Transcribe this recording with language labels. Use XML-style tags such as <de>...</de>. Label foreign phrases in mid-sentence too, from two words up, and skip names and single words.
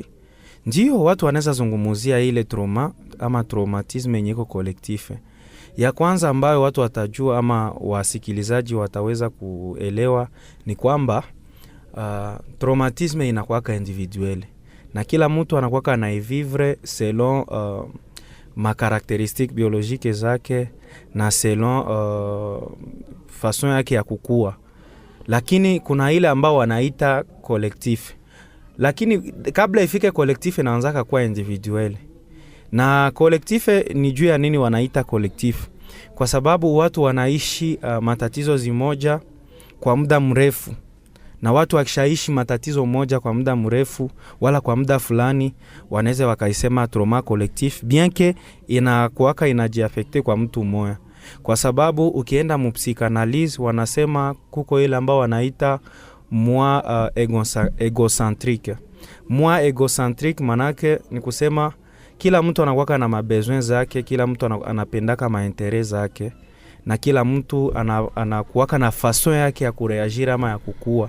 <sw>Ndio, watu wanaweza zungumzia ile trauma ama traumatisme nyiko collectif. Ya kwanza ambayo watu watajua ama wasikilizaji wataweza kuelewa ni kwamba traumatisme inakuwaka individuel, na kila mtu anakuwaka anaivivre</sw> <fr>selon ma caractéristiques biologiques</fr> <sw>zake na</sw> <fr>selon façon</fr> <sw>yake ya kukua. Lakini kuna ile ambao wanaita collectif, lakini kabla ifike collectif inaanza kuwa individuel. Na collectif ni juu ya nini wanaita collectif? Kwa sababu watu wanaishi matatizo zimoja kwa muda mrefu, na watu wakishaishi matatizo moja kwa muda mrefu wala kwa muda fulani, wanaweza wakaisema</sw> <fr>trauma collectif, bien que</fr> <sw>inakuwaka inajiaffecte kwa mtu mmoja. Kwa sababu ukienda mpsychanalyse wanasema kuko ile ambao wanaita</sw> <fr>moi egocentrique. Moi egocentrique</fr> <sw>manake ni kusema kila mtu anakuwa na mabesoin zake, kila mtu anapendaka maentere zake, na kila mtu anakuwa na fason yake ya kureagir ama ya kukua.</sw>